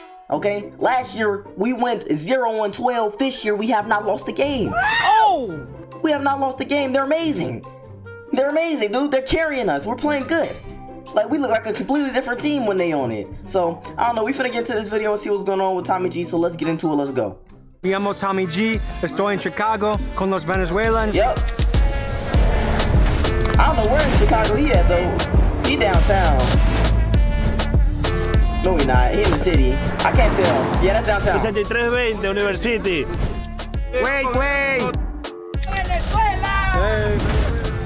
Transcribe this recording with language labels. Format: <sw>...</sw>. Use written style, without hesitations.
<en>Okay, last year we went 0-12. This year we have not lost a game. Oh, we have not lost a game. They're amazing. They're amazing, dude. They're carrying us. We're playing good. Like, we look like a completely different team when they on it. So I don't know. We finna get into this video and see what's going on with Tommy G. So let's get into it. Let's go.</en> <es>Me llamo Tommy G. Estoy en Chicago con los Venezuelans.</es> <en>Yep. I don't know where in Chicago he at though. He downtown. No, he's not. He in the city. I can't tell. Yeah, that's downtown. 6320 University. Wait. Venezuela.</en>